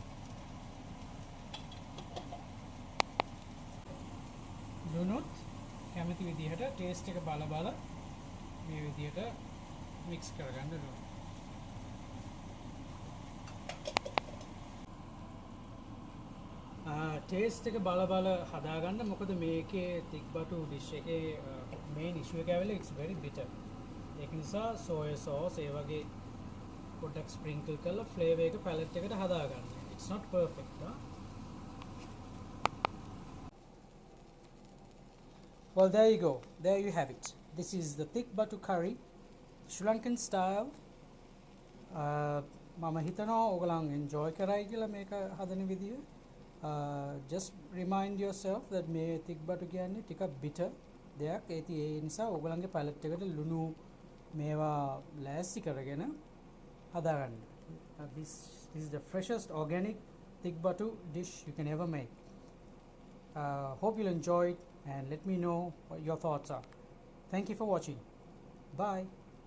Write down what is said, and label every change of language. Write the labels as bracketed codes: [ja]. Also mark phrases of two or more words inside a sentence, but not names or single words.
[si] ලුණුත් කැමති විදිහට ටේස්ට් එක බල මේ විදිහට මික්ස් කරගන්න ඕනේ. ටේස්ට් එක බල හදාගන්න. මොකද මේකේ තික්බටු ඩිෂ් එකේ [en] main issue [si] එක ඇවිල්ලා [en] it's very bitter. [si] ඒක නිසා [en] soya sauce [si] ඒ වගේ පොඩ්ඩක් ස්ප්‍රින්කල් කරලා ෆ්ලේවර් එක පැලට් එකට හදාගන්න. [en] It's not perfect. Well, there you go. There you have it. This is the thibbatu curry, Sri Lankan style. [si] මම හිතනවා ඔයගලන් enjoy කරයි කියලා මේක හදන විදිය. [en] Just remind yourself that [si] මේ thibbatu කියන්නේ ටිකක් bitter දෙයක්. ඒ නිසා ඔයගලන්ගේ palate එකට ලුණු මේවා ලෑස්ති කරගෙන හදාගන්න. [en] This is the freshest organic thibbatu dish you can ever make. Hope you'll enjoy it and let me know what your thoughts are. Thank you for watching. Bye.